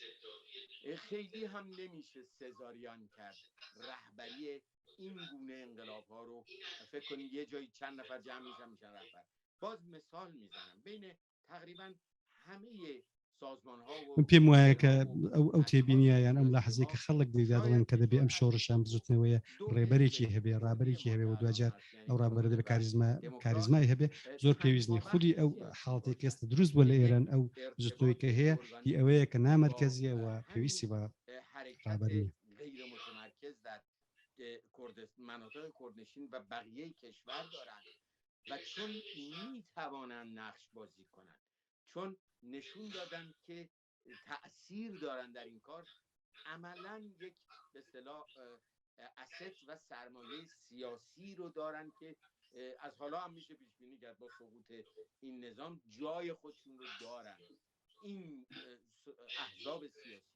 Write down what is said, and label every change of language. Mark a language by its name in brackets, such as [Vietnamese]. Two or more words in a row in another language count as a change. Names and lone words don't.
[Persian] خیلی هم نمیشه سزاریان کرد رهبری این گونه انقلاب ها رو. فکر کنید یه جایی چند نفر جمع میشن رهبر. باز مثال میزنم بین تقریبا همه سازمان ها و [Central Kurdish] پێم وایە کە ئەو تێبینیە یان ئەم لاحظەیە کە خەڵک دەیدادڵێن کە دەبێ ئەم شۆڕشان بزوتنەوەیە ڕێبەرێکی هەبێ ڕابەرێکی هەبێ و دوجار ئەو ڕابەرە دەبێ کاریزمای هەبێ زۆر پێویستنی خودی ئەو حاڵەتێک ئێستا دروست بووە لە ئێران ئەو بزوتنەوەی کە هەیە هی ئەوەیە کە نامەرکەزیە و پێویستی بە ڕابەری [Persian] غیر متمرکز در مناطق کردنشین و بقیه کشور دارند و چون میتوانند نقش بازی کنند، چون نشون دادن که تأثیر دارن در این کار، عملاً یک به اصطلاح اسست و سرمایه سیاسی رو دارن که از حالا هم میشه پیش بینی کرد با سقوط این نظام جای خودشون رو دارن این احزاب سیاسی.